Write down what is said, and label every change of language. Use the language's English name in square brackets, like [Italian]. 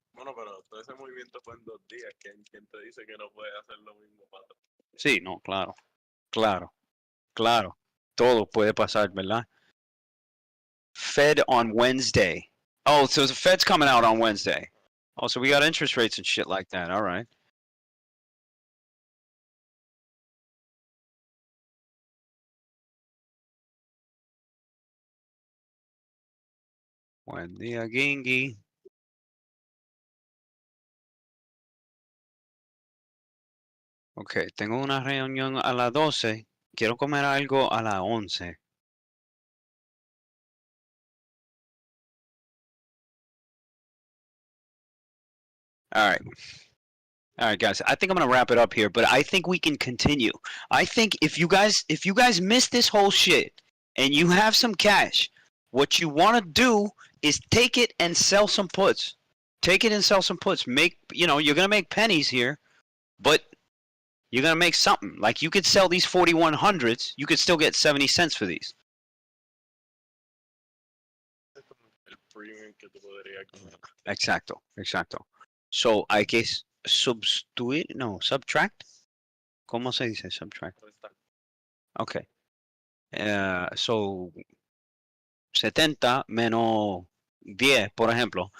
[Spanish] Bueno, pero todo ese movimiento fue en 2 días. ¿Quién te dice que no puede hacer lo mismo, pato? Sí, no, claro. Todo puede pasar, ¿verdad? [English] Fed on Wednesday. Oh, so the Fed's coming out on Wednesday. Oh, so we got interest rates and shit like that. All right. [Spanish] Buen día, Gingy. Ok, tengo una reunión a las 12. Quiero comer algo a las 11. [English] All right, guys. I think I'm gonna wrap it up here, but I think we can continue. I think if you guys miss this whole shit and you have some cash, what you want to do is take it and sell some puts. Take it and sell some puts. You're gonna make pennies here, but you're gonna make something. Like you could sell these 4100s. You could still get 70 cents for these. [Spanish] El premium que tú podrías. Exacto. So hay que subtract. ¿Cómo se dice subtract? Okay. So 70 menos 10, por ejemplo.